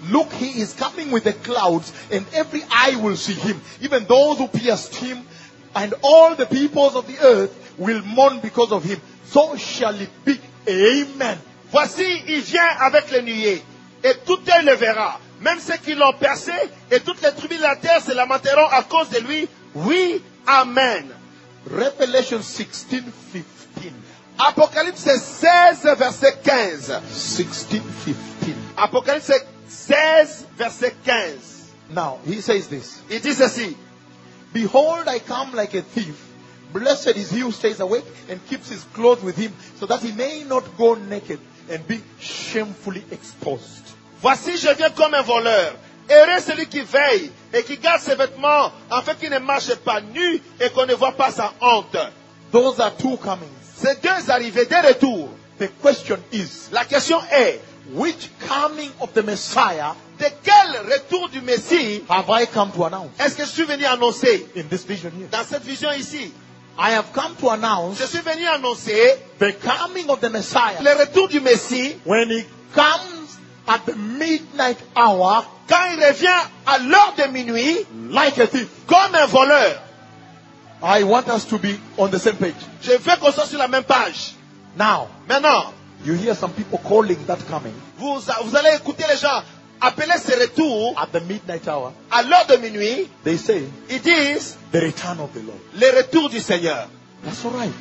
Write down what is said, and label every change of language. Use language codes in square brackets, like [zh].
[en] Look, he is coming with the clouds, and every eye will see him, even those who pierced him, and all the peoples of the earth will mourn because of him. So shall it be. Amen. [fr] Voici, il vient avec les nuées, et tout œil le verra. Même ceux qui l'ont percé et toutes les tribus de la terre se lamenteront à cause de lui. Oui, amen. [en] Revelation 16, 15. [fr] Apocalypse 16, verset 15. [en] 16, 15. [fr] Apocalypse 16, verset 15. [en] Now, he says this. It is [fr] ceci. [en] Behold, I come like a thief. Blessed is he who stays awake and keeps his clothes with him, so that he may not go naked and be shamefully exposed. [fr] Voici, je viens comme un voleur. Heureux celui qui veille et qui garde ses vêtements, afin qu'il ne marche pas nu et qu'on ne voit pas sa honte. [en] Those are two comings. [fr] Ces deux arrivées, des retours. [en] The question is, [fr] la question est, [en] which coming of the Messiah, [fr] de quel retour du Messie, [en] have I come to announce? [fr] Est-ce que je suis venu annoncer? [en] In this vision here. [fr] Dans cette vision ici. [en] I have come to announce, [fr] je suis venu annoncer, [en] the coming of the Messiah, [fr] le retour du Messie, [en] when he comes at the midnight hour, [fr] quand il revient à l'heure de minuit, [en] like a thief, [fr] comme un voleur. [en] I want us to be on the same page. [fr] Je veux qu'on soit sur la même page. [en] Now, [fr] maintenant, [en] you hear some people calling that coming. [fr] Vous allez écouter les gens appeler ce retour [en] at the midnight hour. [fr] À l'heure de minuit, [en] they say it is the return of the Lord. [fr] Le retour du Seigneur. [en] That's all right.